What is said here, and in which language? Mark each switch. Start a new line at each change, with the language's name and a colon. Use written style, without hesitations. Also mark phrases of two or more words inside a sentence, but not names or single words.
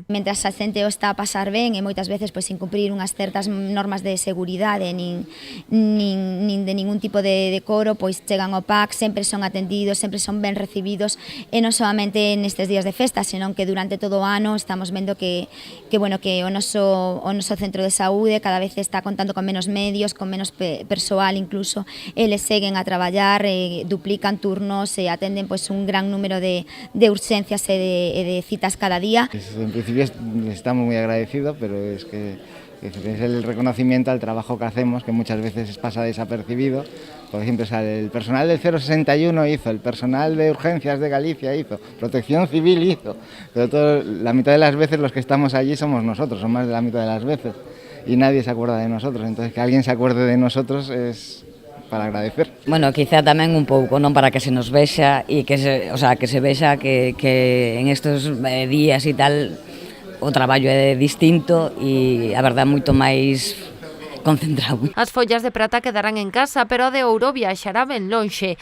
Galician: Mentras a xente o está a pasar ben e moitas veces pois sin cumprir unhas certas normas de seguridade nin de ningún tipo de decoro, pois chegan ao PAC, sempre son atendidos, sempre son ben recibidos e non solamente nestes días de festa, senón que durante todo o ano estamos vendo que o noso centro de saúde cada vez está contando con menos medios, con menos persoal incluso, eles seguen a traballar, duplican turnos e atenden pois un gran número de urxencias e de citas cada día. En principio estamos moi agradecidos,
Spanish: pero es que es el reconocimiento al trabajo que hacemos, que muchas veces pasa desapercibido. Por ejemplo, el personal del 061 hizo, el personal de urgencias de Galicia hizo, Protección Civil hizo, pero la mitad de las veces los que estamos allí somos nosotros, son más de la mitad de las veces, y nadie se acuerda de nosotros. Entonces, que alguien se acuerde de nosotros es para agradecer.
Galician: Bueno, quizá tamén un pouco, non, para que se nos vexa e que se vexa que en estes días e tal o traballo é distinto e a verdade moito máis concentrado. As follas de prata quedarán en casa, pero a de ouro viaxará ben lonxe.